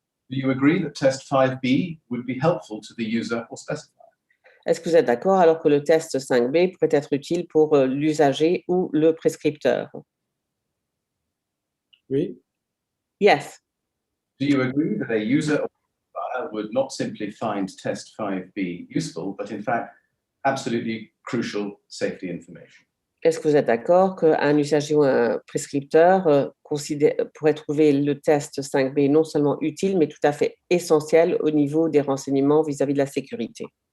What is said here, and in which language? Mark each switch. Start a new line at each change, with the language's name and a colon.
English: Do you agree that test 5B would be helpful to the user or specifier?
French: Est-ce que vous êtes d'accord alors que le test 5B pourrait être utile pour l'usager ou le prescripteur? Oui.
English: Yes. Do you agree that a user or specifier would not simply find test 5B useful, but in fact, absolutely crucial safety information?
French: Est-ce que vous êtes d'accord qu'un usager ou un prescripteur pourrait trouver le test 5B non seulement utile, mais tout à fait essentiel au niveau des renseignements vis-à-vis de la sécurité?